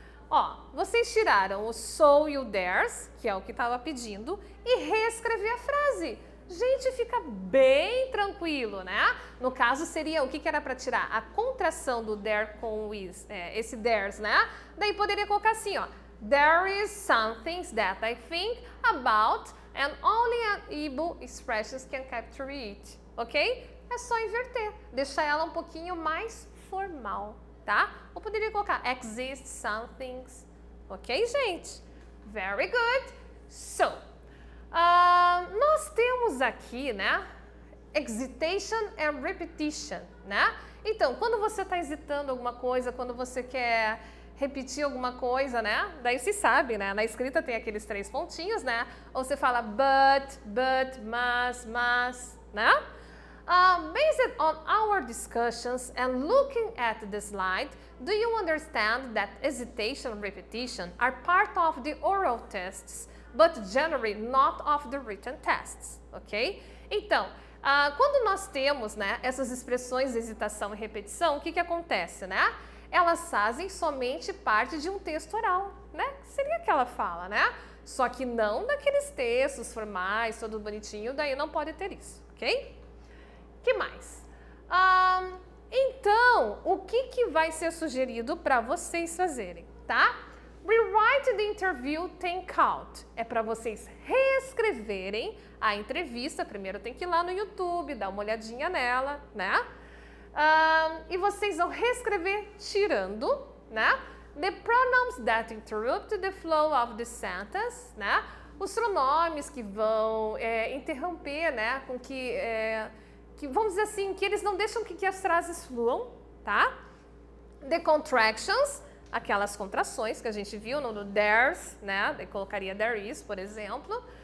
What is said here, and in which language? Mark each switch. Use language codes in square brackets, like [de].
[pt] Ó, vocês tiraram o so e o theirs, que é o que estava pedindo, e reescrever a frase. Gente, fica bem tranquilo, né? No caso, seria o que era para tirar? A contração do there com o is, esse theirs, né? Daí poderia colocar assim, ó. [en] There is some things that I think about and only able expressions can capture it, ok? [pt] É só inverter, deixar ela um pouquinho mais formal, tá? Ou poderia colocar exist some things, ok, gente? [en] Very good. [pt] So, nós temos aqui, né, [en] hesitation and repetition, [pt] né? Então, quando você está hesitando alguma coisa, quando você quer repetir alguma coisa, né? Daí se sabe, né? Na escrita tem aqueles 3 pontinhos, né? Ou você fala but, mas, né? [en] Based on our discussions and looking at the slide, do you understand that hesitation and repetition are part of the oral tests, but generally not of the written tests, ok? [pt] Então, quando nós temos, né, essas expressões de hesitação e repetição, o que acontece, né? Elas fazem somente parte de um texto oral, né? Seria que ela fala, né? Só que não daqueles textos formais, todo bonitinho, daí não pode ter isso, ok? Que mais? Então, o que vai ser sugerido para vocês fazerem, tá? [en] Rewrite the interview take out. [pt] É para vocês reescreverem a entrevista. Primeiro tem que ir lá no YouTube, dar uma olhadinha nela, né? E vocês vão reescrever tirando, né? [en] The pronouns that interrupt the flow of the sentence, né? [pt] Os pronomes que vão interromper, né? Com que vamos dizer assim, que eles não deixam que as frases fluam, tá? [en] The contractions, [pt] aquelas contrações que a gente viu no there's, né? Eu colocaria there is, por exemplo.